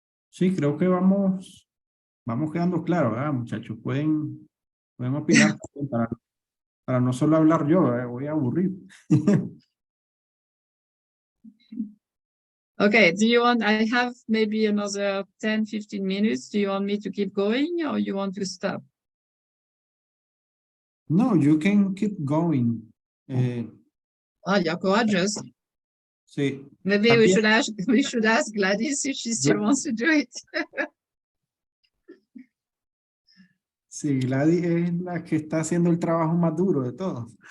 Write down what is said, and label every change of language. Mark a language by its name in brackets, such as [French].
[Spanish] Sí, creo que vamos quedando claros, ¿verdad, muchachos? Pueden opinar para no solo hablar yo, voy a aburrir. [English] Okay, do you want, I have maybe another 10, 15 minutes. Do you want me to keep going or you want to stop? No, you can keep going. You're courageous. [Spanish] Sí. [English] Maybe we should ask Gladys if she still wants to do it. [Spanish] Sí, Gladys es la que está haciendo el trabajo más duro de todos.